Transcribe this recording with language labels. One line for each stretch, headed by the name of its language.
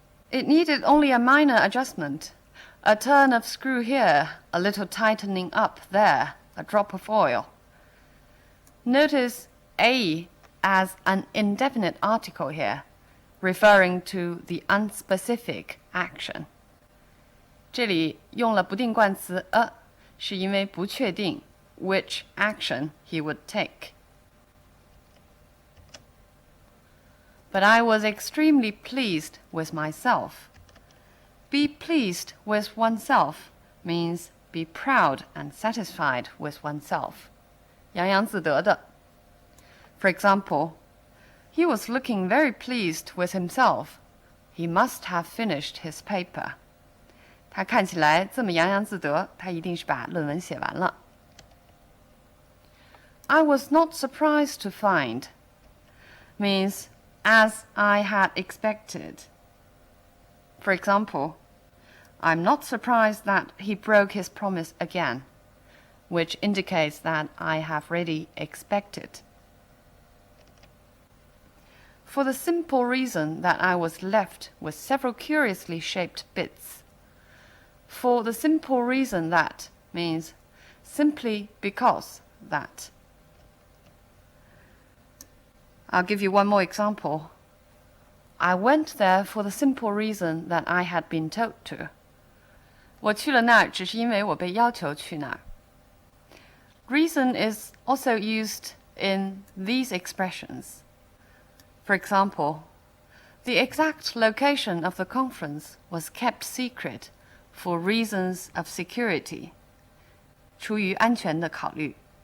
English: It needed only a minor adjustment, a turn of screw here, a little tightening up there, a drop of oil. Notice a as an indefinite article here, referring to the unspecific action.
Chinese: 这里用了不定冠词 a， 是因为不确定
English: which action he would take. But I was extremely pleased with myself. Be pleased with oneself means be proud and satisfied with oneself.
Chinese: 洋洋自得的。
English: For example, he was looking very pleased with himself. He must have finished his paper.
Chinese: 他看起来这么洋洋自得，他一定是把论文写完了。
English: I was not surprised to find means as I had expected. For example, I'm not surprised that he broke his promise again, which indicates that I have really expected. For the simple reason that I was left with several curiously shaped bits. For the simple reason that means simply because that. I'll give you one more example. I went there for the simple reason that I had been told to.
Chinese: 我去了那儿，只是因为我被要求去那儿。
English: Reason is also used in these expressions. For example, the exact location of the conference was kept secret for reasons of security.
Chinese: 出于安全的考虑。